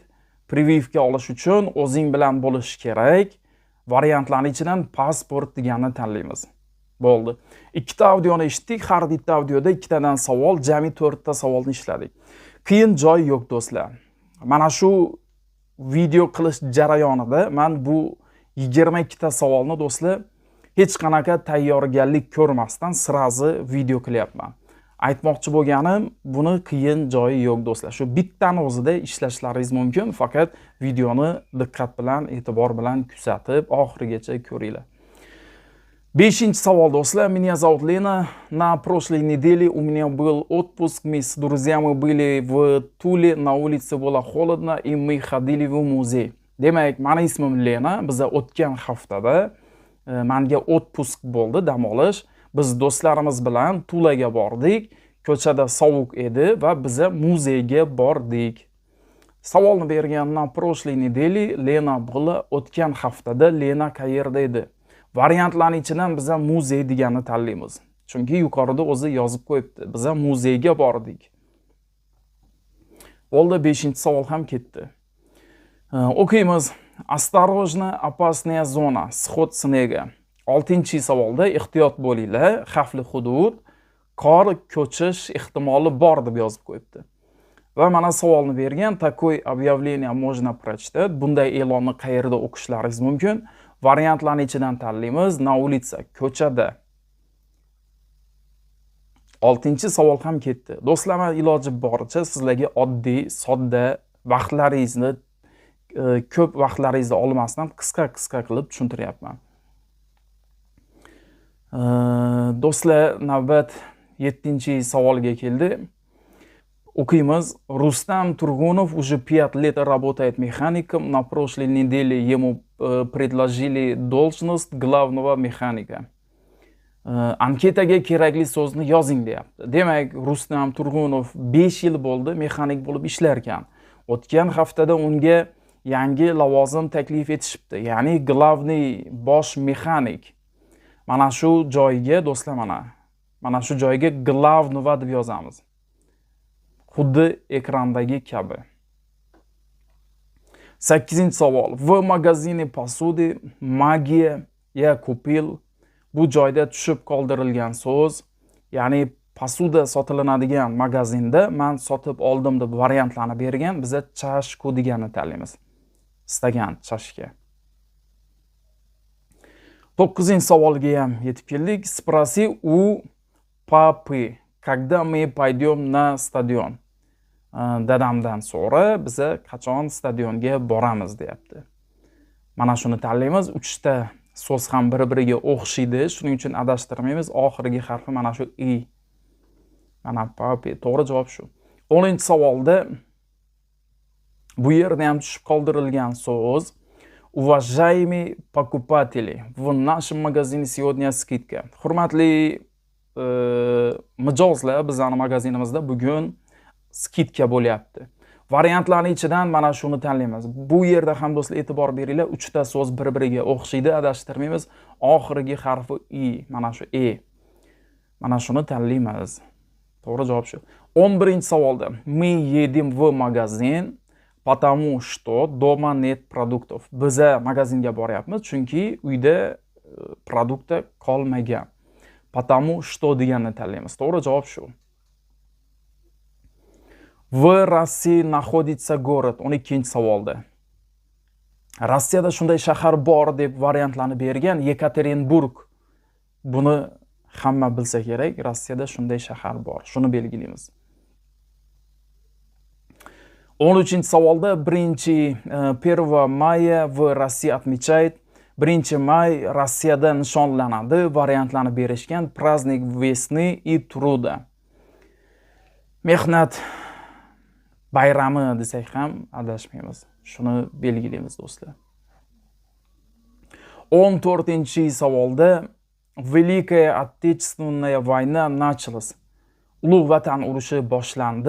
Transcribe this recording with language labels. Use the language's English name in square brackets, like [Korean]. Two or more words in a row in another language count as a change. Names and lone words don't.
[Uzbek] Прививка olish uchun o'zing bilan bo'lish kerak. Variantlarning ichidan pasport deganini tanlaymiz. Bo'ldi. Ikkita audioni eshitdik. Har bitta audioda ikkitadan savol, jami 4 ta savolni ishladik. Qiyin joy yo'q do'stlar. Mana shu video qilish jarayonida men bu 22 ta savolni do'stlar hech qanaqa tayyorgarlik ko'rmasdan sirazi video qilyapman. Aytmoqchi bo'lganim, buni qiyin joyi yo'q do'stlar. Shu bittani o'zida ishlashlaringiz mumkin, faqat videoni diqqat bilan, e'tibor bilan kuzatib, oxirigacha ko'ringlar. 5-savol do'stlar. [Russian] Меня зовут Лена. На прошлой неделе у меня был отпуск. Мы с друзьями были в Туле. На улице было холодно, и мы ходили в музей. [Uzbek] Demak, meni ismim Lena. Biz o'tgan haftada menga отпуск bo'ldi, dam olish. Biz do'stlarimiz bilan Tulaga bordik. Ko'chada sovuq edi va biza muzeyga bordik. Savolni bergan [Russian] на прошлой недели [Uzbek] Lena bo'la, o'tgan haftada Lena qayerda edi? Variantlarning ichidan biza muzey deganni tanlaymiz. Chunki yuqorida o'zi yozib qo'yibdi. Biza muzeyga bordik. Bo'ldi, 5-savol ham ketdi. O'qiymiz. [Russian] Осторожно, опасная zona, сход снега. [Uzbek] 6-savolda ehtiyot bo'linglar, xavfli hudud, qor ko'chish ehtimoli bor deb yozib qo'yibdi. Va mana savolni bergan, [Russian] такое объявление можно прочитать. [Uzbek] Bunday e'lonni qayerda o'qishlaringiz mumkin? Variantlarning ichidan tanlaymiz. [Russian] Na улице, [Uzbek] ko'chada. 6-savol ham ketdi. Do'stlar, iloji boricha sizlarga oddiy, sodda, vaqtlaringizni ko'p vaqtlaringizni olmasdan qisqa qilib tushuntiryapman. Do'stlar, navbat 7-savolga keldi. [Russian] O'qiymiz. Rustam Turgunov уже 5 лет работает механиком. На прошлой неделе ему предложили должность главного механика. [Uzbek] Anketaga kerakli so'zni yozing deyapti. Demak, Rustam Turgunov 5 yil bo'ldi mexanik bo'lib ishlar ekan. O'tgan haftada unga yangi lavozim taklif etishibdi. Ya'ni главный bosh mexanik. Mana shu joyga do'stlar, mana shu joyga главного deb yozamiz. Xuddi ekrandagi kabi. 8-savol. [Russian] В магазине посуды магия я купил. [Uzbek] Bu joyda tushib qoldirilgan so'z, ya'ni posuda sotilinadigan magazinda men sotib oldim deb variantlarni bergan. Biza chashku deganni tanlaymiz. Istagan chashka. 9-savolga ham yetib keldik. [Russian] Спроси у папы, когда мы пойдем на stadion. [Uzbek] Dadamdan so'ra biza qachon stadionga boramiz deyapti. Mana shuni tanlaymiz. 3ta so'z ham bir-biriga o'xshaydi, shuning uchun adashtirmaymiz. Oxirgi harfi mana shu i. Mana papi, to'g'ri javob shu. 10-savolda bu yerda ham tushib qoldirilgan so'z. [Russian] Уважаемые покупатели, в нашем магазине сегодня скидка. [Uzbek] Hurmatli mijozlar, bizning magazinimizda bugun skidka bo'lyapti. Variantlarning ichidan mana shuni tanlaymiz. Bu yerda ham do'stlar e'tibor beringlar, 3ta so'z bir-biriga o'xshaydi, adashtirmaymiz. Oxirgi harfi i, mana shu e. Mana shuni tanlaymiz. To'g'ri javob shu. [Russian] 11-savolda мы едем в магазин, потому что дома нет продуктов. [Uzbek] Biza magazinga boryapmiz, chunki uyda produktda qolmagan. [Russian] Потому что [Uzbek] deganni tanlaymiz. To'g'ri javob shu. [Russian] В России находится город. [Uzbek] 12-savolda. Rossiyada shunday shahar bor deb variantlarni bergan. Yekaterinburg. Buni hamma bilsa kerak. Rossiyada shunday shahar bor. Shuni belgilaymiz. 13-savolda [Russian] 1 maya в России отмечает. [Uzbek] 1 may Rossiyada nishonlanadi. Variantlarni berishgan. [Russian] Праздник весны и труда. [Uzbek] Mehnat bayrami desak ham adashmaymiz. Shuni belgilaymiz do'stlar. [Russian] 14-savolda Великая Отечественная война началась. [Uzbek] Ulug' Vatan urushi boshlandi.